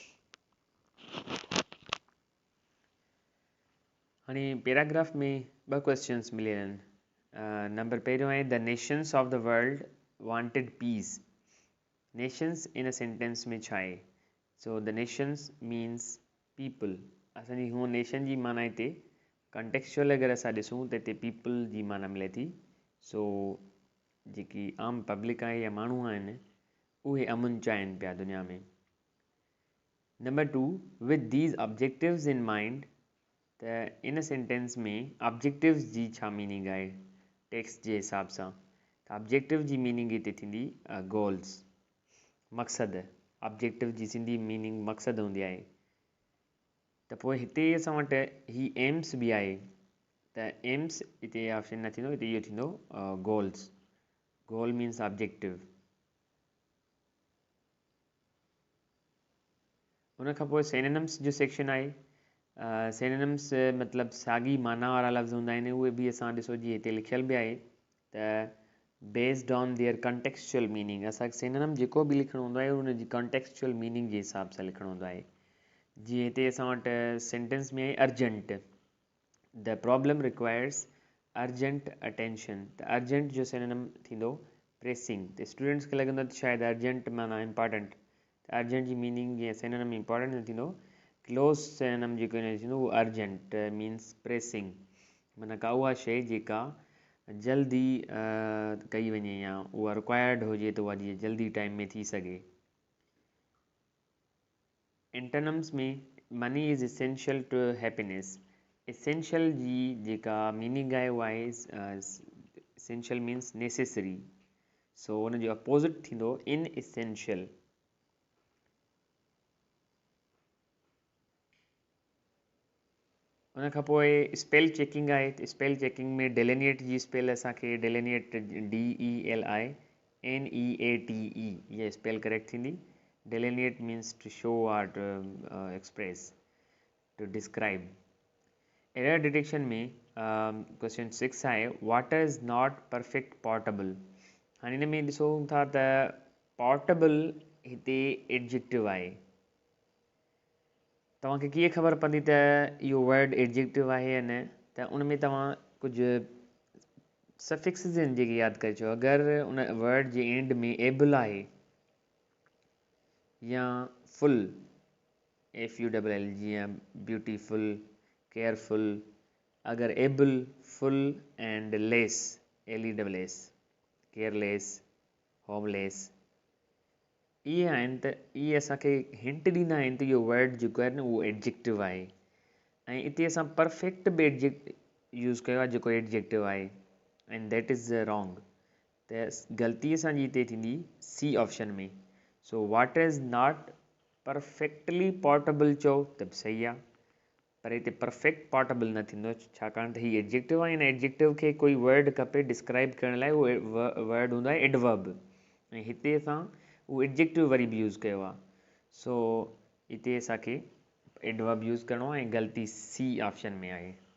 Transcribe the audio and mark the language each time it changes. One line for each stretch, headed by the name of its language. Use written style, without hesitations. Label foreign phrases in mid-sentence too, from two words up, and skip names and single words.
Sindhi: हाणे पैराग्राफ में ॿ क्वेश्चन्स मिलियल आहिनि नंबर पहिरियों आहे
English: The nations of the world wanted peace nations in sentence
Sindhi: में छा आहे
English: so the nations means people
Sindhi: असांजी हूअं नेशन जी माना हिते कंटेक्चुअल अगरि असां ॾिसूं त हिते पीपल जी माना मिले थी सो जेकी आम पब्लिक आहे या माण्हू आहिनि उहे अमन चाहिनि पिया दुनिया में
English: number 2 with these objectives in mind
Sindhi: त
English: in sentence
Sindhi: में ऑब्जेक्टिव्स जी छा मीनिंग आहे टेक्स्ट जे हिसाब सां त ऑब्जेक्टिव जी मीनिंग हिते थींदी गोल्स मक़सदु ऑब्जेक्टिव जी सिंधी मीनिंग मक़सदु हूंदी आहे त पोइ हिते असां वटि ही एम्स बि आहे त एम्स हिते ऑप्शन न थींदो हिते इहो थींदो
English: goals goal means objective
Sindhi: उन खां पोइ सिनोनिम्स जो सेक्शन आहे सिनोनिम्स मतिलबु साॻी माना वारा लफ़्ज़ हूंदा आहिनि उहे बि असां ॾिसो जी हिते लिखियल बि आहे त
English: based on their contextual meaning
Sindhi: असांखे सिनोनिम जेको बि लिखिणो हूंदो आहे उनजी
English: contextual meaning
Sindhi: जे हिसाब सां लिखिणो हूंदो आहे जीअं हिते असां वटि सेंटेंस में आहे
English: urgent the problem requires urgent attention
Sindhi: त अर्जेंट जो सिनोनिम थींदो प्रेसिंग त स्टूडेंट्स खे लॻंदो त शायदि अर्जेंट माना इम्पॉर्टेंट त अर्जेंट जी मीनिंग जीअं
English: synonym important
Sindhi: न थींदो
English: close synonym
Sindhi: जेको हिन थींदो उहो
English: urgent means pressing
Sindhi: माना का उहा शइ जेका जल्दी कई वञे या उहा रिक्वायर्ड हुजे त उहा जीअं जल्दी टाइम में थी सघे एंटोनिम्स में
English: money is essential to happiness essential
Sindhi: जी जेका मीनिंग आहे उहा आहे
English: essential means necessary so
Sindhi: उन जो अपोज़िट थींदो
English: inessential
Sindhi: उन खां पोइ
English: spell checking
Sindhi: आहे त
English: spell checking
Sindhi: में डेलिनिएट जी स्पेल असांखे डेलिनिएट DELINEATE इहा स्पेल करेक्ट थींदी
English: delineate means to show or to express to describe error detection
Sindhi: में क्वेश्चन 6 आहे
English: water is not perfect portable
Sindhi: हाणे हिन में ॾिसूं था त पोर्टेबल हिते एडजेक्टिव आहे तव्हांखे कीअं ख़बर पवंदी त इहो
English: word adjective
Sindhi: आहे या न त उन में तव्हां कुझु सफिक्सिस आहिनि जेके यादि करे अचो अगरि उन वर्ड जे एंड में एबल आहे या फुल FULL जीअं
English: beautiful careful
Sindhi: अगरि
English: able full and less LESS careless homeless
Sindhi: इहे आहिनि त इहे असांखे हिंट ॾींदा आहिनि त इहो वर्ड जेको आहे न उहो एडजेक्टिव आहे ऐं हिते असां परफेक्ट बि यूज़ कयो आहे जेको एडजेक्टिव आहे
English: and that is wrong
Sindhi: त ग़लती असांजी हिते थींदी C ऑप्शन में
English: so water is not perfectly portable
Sindhi: चओ त बि सही आहे पर हिते
English: perfect portable
Sindhi: न थींदो छाकाणि त हीउ एडजेक्टिव आहे हिन एडजेक्टिव खे कोई वर्ड खपे डिस्क्राइब करण लाइ उहो वर्ड हूंदो आहे एडवर्ब ऐं हिते असां उहो एडजेक्टिव वरी बि यूज़ कयो आहे सो हिते असांखे एडवर्ब यूज़ करिणो आहे ऐं ग़लती C ऑप्शन में आहे